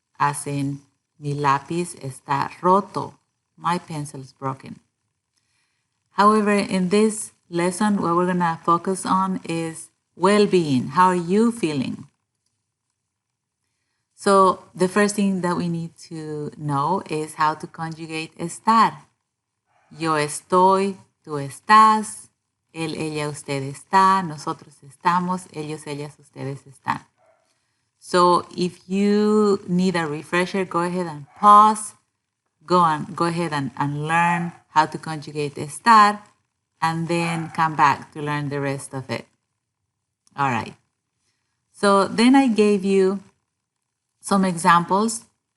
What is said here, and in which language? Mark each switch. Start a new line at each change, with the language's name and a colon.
English: As in,
Spanish: mi lápiz está roto.
English: My pencil is broken. However, in this lesson, what we're going to focus on is well-being. How are you feeling? So the first thing that we need to know is how to conjugate estar.
Spanish: Yo estoy, tú estás, él, ella, usted está, nosotros estamos, ellos, ellas, ustedes están.
English: So if you need a refresher, go ahead and pause. Go ahead and learn how to conjugate estar, and then come back to learn the rest of it. All right. So then I gave you some examples.